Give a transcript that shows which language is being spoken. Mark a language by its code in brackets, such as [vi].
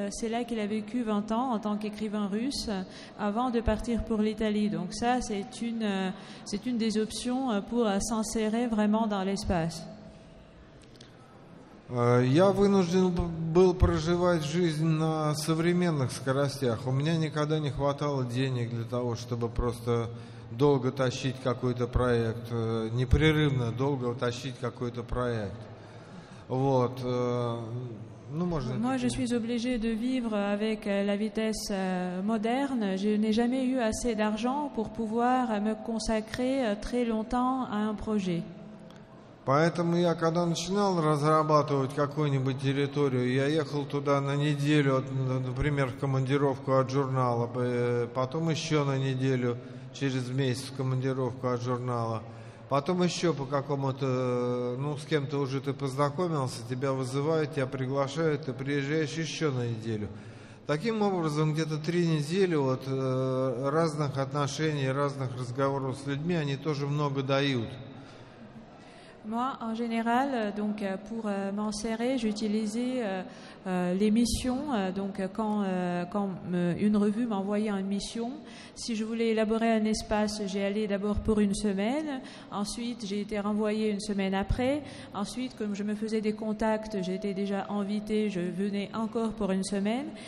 [fr] C'est là qu'il a vécu 20 ans en tant qu'écrivain russe avant de partir pour l'Italie. Donc ça, c'est une des options pour s'insérer vraiment dans l'espace. [ru] Я вынужден был проживать жизнь на современных скоростях. У меня никогда не хватало денег для того, чтобы просто долго тащить какой-то проект, непрерывно долго тащить какой-то проект. Вот. [fr] Moi, je suis obligé de vivre avec la vitesse moderne. Je n'ai jamais eu assez d'argent pour pouvoir me consacrer très longtemps à un projet. [ru] Поэтому я, когда начинал разрабатывать какую-нибудь территорию, я ехал туда на неделю, например, в командировку от журнала, потом еще на неделю, через месяц в командировку от журнала, потом еще по какому-то, с кем-то уже ты познакомился, тебя вызывают, тебя приглашают, ты приезжаешь еще на неделю. Таким образом, где-то 3 недели разных отношений, разных разговоров с людьми, они тоже много dают. [fr] Moi, en général, pour m'insérer, j'utilisais les missions. Quand une revue m'envoyait une mission, si je voulais élaborer un espace, j'ai allé d'abord pour une semaine. Ensuite, j'ai été renvoyée une semaine après. Ensuite, comme je me faisais des contacts, j'étais déjà invitée, je venais encore pour une semaine.